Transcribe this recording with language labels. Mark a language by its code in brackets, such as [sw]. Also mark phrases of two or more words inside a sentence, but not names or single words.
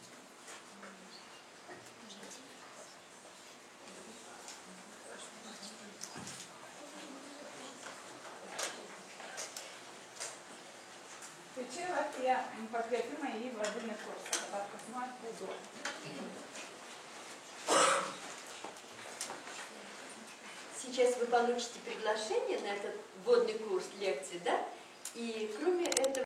[lt] Tai čia yra tie pakvietimai į vadinį kursą. Dabar kas nori, tai duoti. [ru] Сейчас вы получите приглашение на этот вводный курс лекций, да? И кроме этого